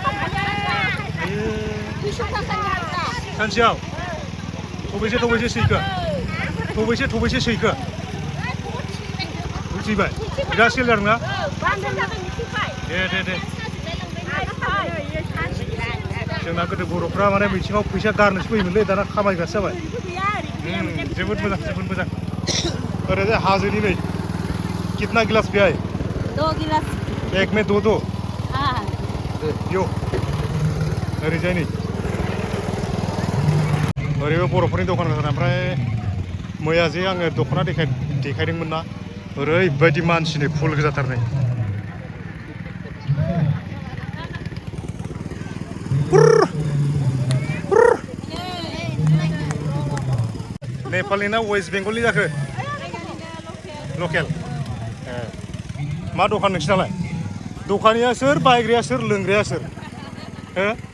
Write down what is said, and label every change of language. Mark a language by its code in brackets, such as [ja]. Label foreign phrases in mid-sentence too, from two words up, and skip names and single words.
[brx] सानसेयाव थबैसे सैखो बुजिबाय बिराद सेल जादोंना दे जोंना गोदो बर'फ्रा माने मिथिङाव फैसा गारनोसो फैयोमोनलै दाना खामायग्रासो जाबाय जोबोद मोजां ओरैजाय हाजोनि नै [hi] कितना गिलास पिया है 2 गिलास एक में दो हाँ [brx] यो ओरैजाय नै ओरैबो बर'फोरनि दखान गोजा ओमफ्राय मैया जे आङो दख'ना देखायदोंमोन ना ओरैबायदि मानसिनि फुल गोजाथारनाय नेपालनि ना वेस्ट बेंगलनि जाखो लकेल मा दखान नोंसिनालाय दखानिया सोर बायग्राया सोर लोंग्राया सोर हो